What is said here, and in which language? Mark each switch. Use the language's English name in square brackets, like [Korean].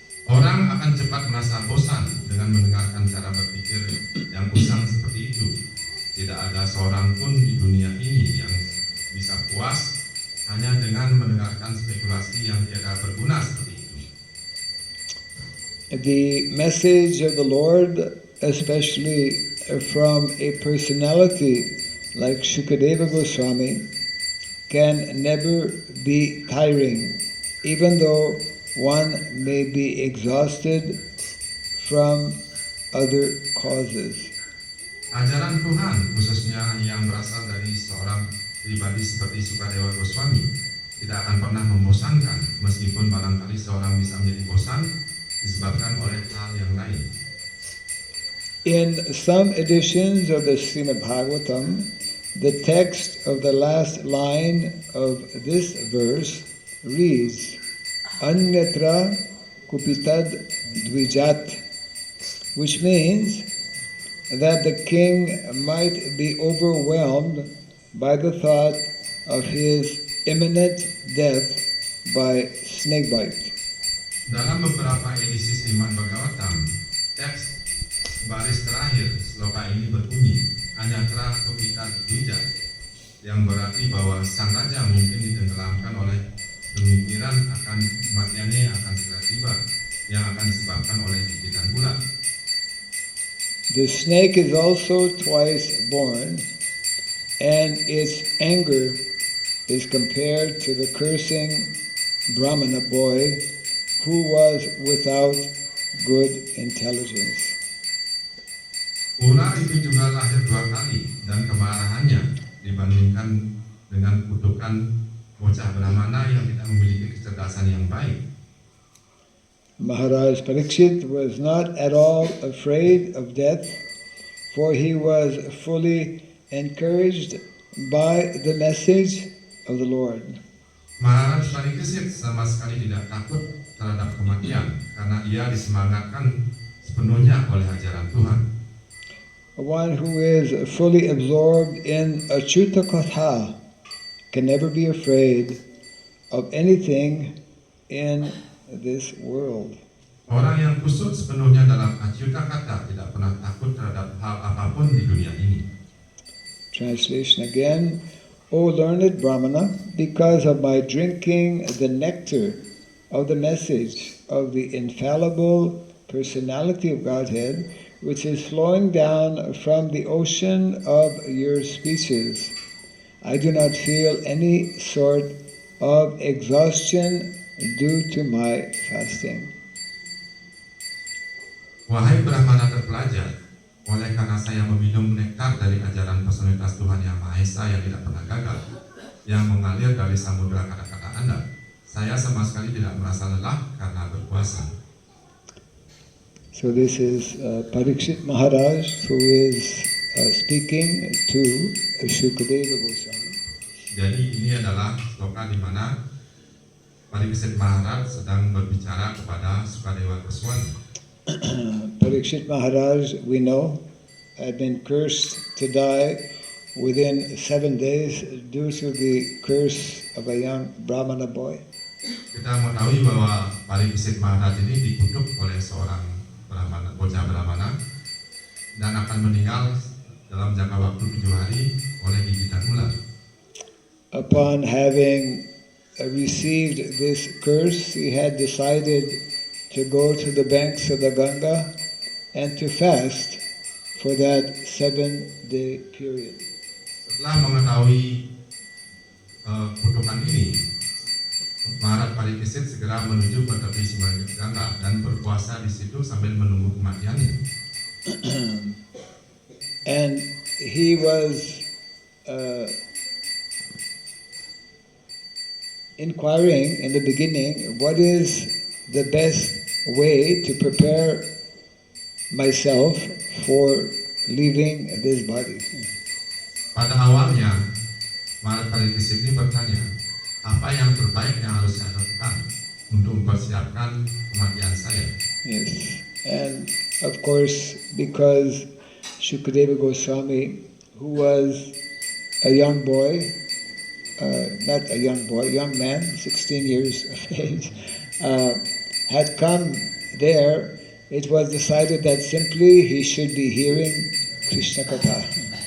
[Indonesian] Orang akan cepat merasa bosan dengan mendengarkan cara berpikir yang usang seperti itu. Tidak ada seorang pun di dunia ini yang bisa puas hanya dengan mendengarkan spekulasi yang tiada berguna seperti itu. [English] The message of the Lord, especially from a personality like Shukadeva Goswami, can never be tiring, even though one may be exhausted from other causes. [Indonesian] Ajaran Tuhan, khususnya yang berasal dari seorang pribadi seperti Sukadewa Goswami, tidak akan pernah membosankan, meskipun barangkali seorang bisa menjadi bosan disebabkan oleh hal yang lain. [English] In some editions of the Srimad Bhagavatam, the text of the last line of this verse reads, [Sanskrit] Anyatra kupitad dvijat, [English] which means that the king might be overwhelmed by the thought of his imminent death by snakebite. [Indonesian] Dalam beberapa edisi Srimad Bhagavatam, teks baris terakhir sloka ini berbunyi [Sanskrit] Anyatra kupitad dvijat, [Indonesian] yang berarti bahwa sang raja mungkin ditenggelamkan oleh pemikiran akan kematiannya yang akan segera tiba, yang akan disebabkan oleh gigitan ular. [English] The snake is also twice born, and its anger is compared to the cursing Brahmana boy who was without good intelligence. [Indonesian] Ular itu juga lahir dua kali, dan kemarahannya dibandingkan dengan kutukan bocah Brahmana yang tidak memiliki kecerdasan yang baik. [English] Maharaj Parikshit was not at all afraid of death, for he was fully encouraged by the message of the Lord. [Indonesian] Maharaj Parikshit sama sekali tidak takut terhadap kematian, karena ia disemangatkan sepenuhnya oleh ajaran Tuhan. [English] One who is fully absorbed in Achyuta Katha can never be afraid of anything in this world. [Indonesian] Orang yang kusut sepenuhnya dalam Achyuta Katha tidak pernah takut terhadap hal apapun di dunia ini. [English] Translation again. O learned Brahmana, because of my drinking the nectar of the message of the infallible personality of Godhead, which is flowing down from the ocean of your speeches, I do not feel any sort of exhaustion due to my fasting. [Indonesian] Wahai Brahmana terpelajar, oleh karena saya meminum nektar dari ajaran personalitas Tuhan Yang Maha Esa yang tidak pernah gagal, yang mengalir dari samudera kata-kata Anda, saya sama sekali tidak merasa lelah karena berpuasa. [English] So this is Parikshit Maharaj who is speaking to Shukadeva Goswami. [Indonesian] Jadi ini adalah sloka di mana Parikshit Maharaj sedang berbicara kepada Sukadewa Goswami. [English] Parikshit Maharaj, we know, had been cursed to die within 7 days due to the curse of a young Brahmana boy. [Indonesian] Kita mengetahui bahwa Parikshit Maharaj ini dikutuk oleh seorang Brahmana, bocah Brahmana, dan akan meninggal dalam jangka waktu 7 hari oleh gigitan ular. [English] Upon having received this curse, he had decided to go to the banks of the Ganga and to fast for that 7-day period. [Indonesian] Setelah mengetahui kutukan ini, Maharaj Parikshit segera menuju ke tepi Sungai Ganga dan berpuasa di situ sambil menunggu kematiannya. [English] And he was inquiring in the beginning, what is the best way to prepare myself for leaving this body. [Indonesian] Pada awalnya, Maharaj Pariksit ini bertanya, apa yang terbaik yang harus saya lakukan untuk mempersiapkan kematian saya? [English] Yes, and of course, because Shukadeva Goswami, who was a young boy, not a young boy, young man, 16 years of age, had come there, it was decided that simply he should be hearing Krishna Katha.